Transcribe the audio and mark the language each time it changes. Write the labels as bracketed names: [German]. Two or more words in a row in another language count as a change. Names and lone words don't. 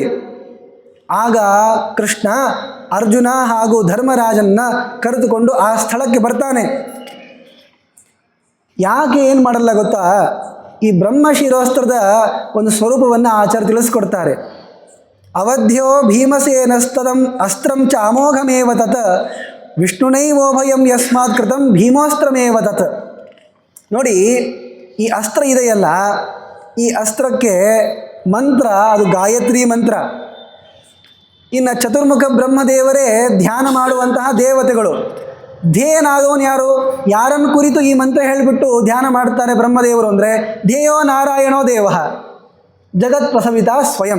[Kannada] ಆಗ ಕೃಷ್ಣ ಅರ್ಜುನ ಹಾಗೂ ಧರ್ಮರಾಜನ್ನ ಕರೆದುಕೊಂಡು ಆ ಸ್ಥಳಕ್ಕೆ ಬರ್ತಾನೆ. ಯಾಕೆ ಏನು ಮಾಡಲ್ಲ ಗೊತ್ತಾ? ಈ ಬ್ರಹ್ಮಶಿರೋಸ್ತ್ರದ ಒಂದು ಸ್ವರೂಪವನ್ನು ಆಚಾರ್ಯ ತಿಳಿಸ್ಕೊಡ್ತಾರೆ. [Sanskrit] ಅವಧ್ಯ ಭೀಮಸೇನಸ್ತದಂ ಅಸ್ತ್ರಂ ಚ ಅಮೋಘಮೇವ ತತ್ ವಿಷ್ಣುನೈವೋಭಯಂ ಯಸ್ಮಾತ್ ಕೃತಂ ಭೀಮೋಸ್ತ್ರಮೇವ ತತ್. [Kannada] ನೋಡಿ, ಈ ಅಸ್ತ್ರ ಇದೆಯಲ್ಲ, ಈ ಅಸ್ತ್ರಕ್ಕೆ ಮಂತ್ರ ಅದು ಗಾಯತ್ರಿ ಮಂತ್ರ. ಇನ್ನು ಚತುರ್ಮುಖ ಬ್ರಹ್ಮದೇವರೇ ಧ್ಯಾನ ಮಾಡುವಂತಹ ದೇವತೆಗಳು. ಧ್ಯೇಯನಾದವನು ಯಾರು? ಯಾರನ್ನು ಕುರಿತು ಈ ಮಂತ್ರ ಹೇಳಿಬಿಟ್ಟು ಧ್ಯಾನ ಮಾಡ್ತಾರೆ ಬ್ರಹ್ಮದೇವರು ಅಂದರೆ [Sanskrit] ಧ್ಯೇಯೋ ನಾರಾಯಣೋ ದೇವ ಜಗತ್ ಪ್ರಸವಿತ ಸ್ವಯಂ.